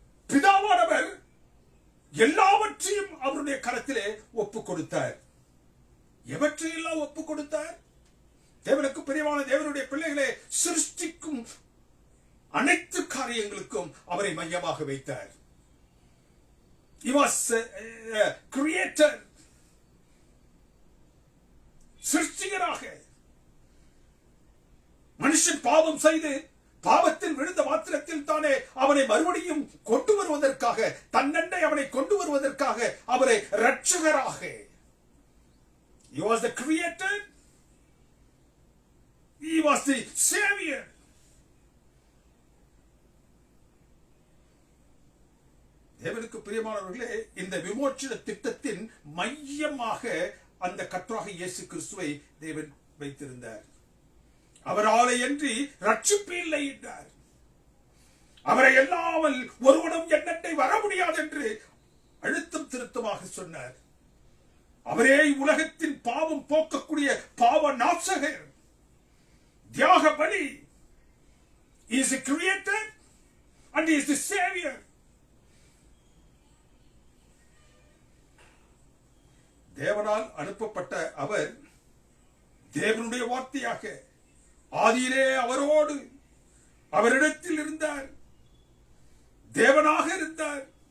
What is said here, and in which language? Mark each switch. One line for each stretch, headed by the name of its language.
Tamil: பிதாவானவர் எல்லாவற்றையும் அவருடைய கரத்திலே ஒப்புக் கொடுத்தார். எவற்றையெல்லாம் ஒப்புக் கொடுத்தார்? தேவனுக்கு பிரியமான தேவனுடைய பிள்ளைகளை சிருஷ்டிக்கும் அனைத்து காரியங்களுக்கும் அவரை மையமாக வைத்தார்.
English: He was a creator,
Tamil: சிருஷ்டிகராக. மனுஷன் பாவம் செய்து பாவத்தில் விழுந்த மாத்திரத்தில் தானே அவனை மறுபடியும் கொண்டு வருவதற்காக, தன்னண்டை அவனை கொண்டு வருவதற்காக அவரை இரட்சகராக.
English: He was the creator, he was the savior.
Tamil: தேவனுக்கு பிரியமானவர்களே, இந்த விமோச்சன திட்டத்தின் மையமாக அந்த கர்த்தராகிய இயேசு கிறிஸ்துவை தேவன் வைத்திருந்தார். அவராலே அன்றி ரட்சிப்பு இல்லை என்றார். அவரை அல்லாமல் ஒருவனும் என்னட்டை வர முடியாது என்று அழுத்தம் திருத்தமாக சொன்னார். அவரே உலகத்தின் பாவம் போக்கக்கூடிய பாவ நாசகர், தியாக பலி.
English: He is the creator and he is the savior.
Tamil: தேவனால் அனுப்பப்பட்ட அவர் தேவனுடைய வார்த்தையாக ஆதியிலே அவரோடு அவரிடத்தில் இருந்தார், தேவனாக இருந்தார்.